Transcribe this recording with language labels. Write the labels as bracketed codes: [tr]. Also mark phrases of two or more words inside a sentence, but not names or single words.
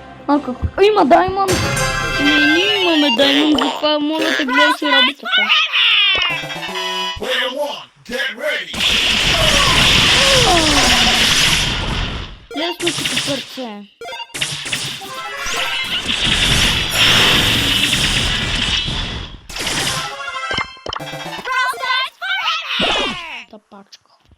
[bg] А какво? Има даймонд! Не, ние имаме даймонд, затова моля да гледаш работата. [en] Player one, get ready. [bg] Лесно като парче. Тапачка.